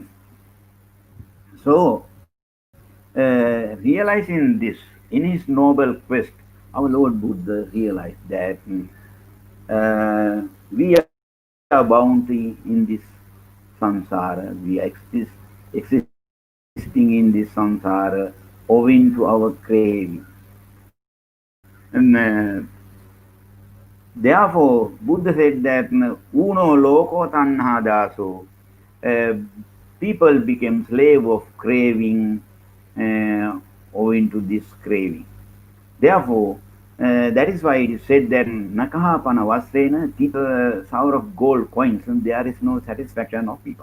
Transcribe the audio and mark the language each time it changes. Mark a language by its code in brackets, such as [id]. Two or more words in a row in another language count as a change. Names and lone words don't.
[en] So, realizing this in his noble quest, our Lord Buddha realized that we are bound in this samsara, we are existing in this samsara owing to our craving. And therefore, Buddha said that [pi] uno loko tanha daso, [en] uh, people became slave of craving owing to this craving. Therefore, that is why it is said that [pi] nakahapana vasena [en] keep a sour of gold coins and there is no satisfaction of people.